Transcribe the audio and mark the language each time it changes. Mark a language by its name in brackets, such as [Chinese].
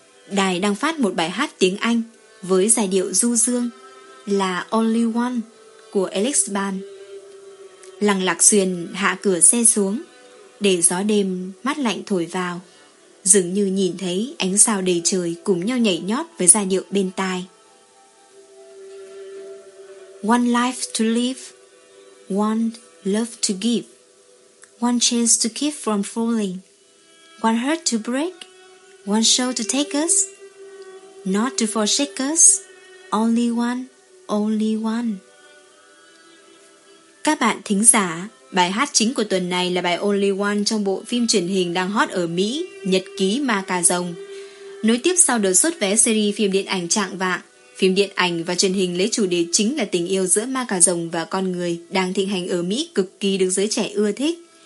[Vietnamese] Đài đang phát một bài hát tiếng Anh với giai điệu du dương là Only One của Alex Band. Lăng Lạc Xuyên hạ cửa xe xuống, để gió đêm mát lạnh thổi vào, dường như nhìn thấy ánh sao đầy trời cùng nhau nhảy nhót với giai điệu bên tai. [English] One life to live, one love to give, one chance to keep from falling, one heart to break, one soul to take us, not to forsake us, only one, only one. [Vietnamese] Các bạn thính giả, bài hát chính của tuần này là bài Only One trong bộ phim truyền hình đang hot ở Mỹ, Nhật ký Ma Cà Rồng. Nối tiếp sau đợt xuất vé series phim điện ảnh Trạng Vạng, phim điện ảnh và truyền hình lấy chủ đề chính là tình yêu giữa ma cà rồng và con người đang thịnh hành ở Mỹ cực kỳ được giới trẻ ưa thích.